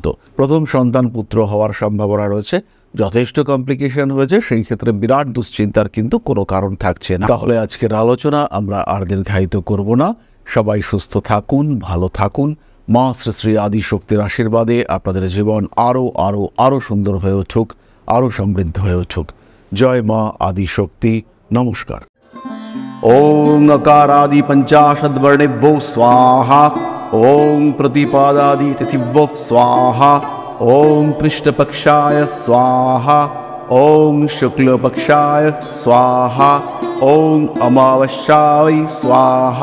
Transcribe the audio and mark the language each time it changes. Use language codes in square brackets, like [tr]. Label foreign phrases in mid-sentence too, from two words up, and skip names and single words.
[bn] প্রথম সন্তান পুত্র হওয়ার সম্ভাবনা রয়েছে। যথেষ্ট কমপ্লিকেশন হয়েছে, সেই ক্ষেত্রে বিরাট দুশ্চিন্তার কিন্তু কোনো কারণ থাকছে না। তাহলে আজকের আলোচনা আমরা আর দীর্ঘায়িত করব না। সবাই সুস্থ থাকুন, ভালো থাকুন। মা শ্রী শ্রী আদিশক্তির আশীর্বাদে আপনাদের জীবন আরও আরও আরও সুন্দর হয়ে উঠুক, আরও সমৃদ্ধ হয়ে উঠুক। জয় মা আদিশক্তি। নমস্কার। [sa] ओम अकारादि पंचाशद्वर्णेभ्यो स्वाहा। ओम प्रतिपादादि तिथिभ्यो स्वाहा। ओम पृष्ठपक्षाय स्वाहा। ओम शुक्लपक्षाय स्वाहा। ओम अमावस्याय स्वाहा।